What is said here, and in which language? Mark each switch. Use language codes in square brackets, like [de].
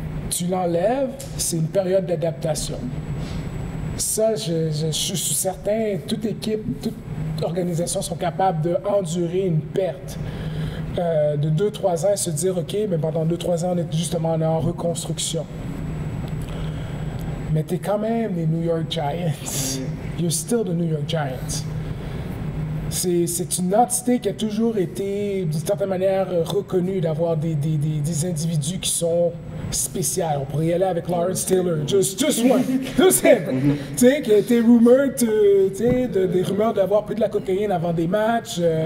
[fr] Tu l'enlèves, c'est une période d'adaptation. Ça, je suis certain, toute équipe, organisations sont capables d'endurer une perte de 2-3 ans et se dire, OK, mais pendant 2-3 ans, on est justement en reconstruction. Mais t'es quand même les New York Giants. [en] You're still the New York Giants. [fr] C'est une entité qui a toujours été, d'une certaine manière, reconnue d'avoir des individus qui sont spéciaux. On pourrait y aller avec Lawrence Taylor, [en] just one, just him. [fr] Tu sais, qui a été [en] rumored, [fr] des rumeurs d'avoir pris de la cocaïne avant des matchs.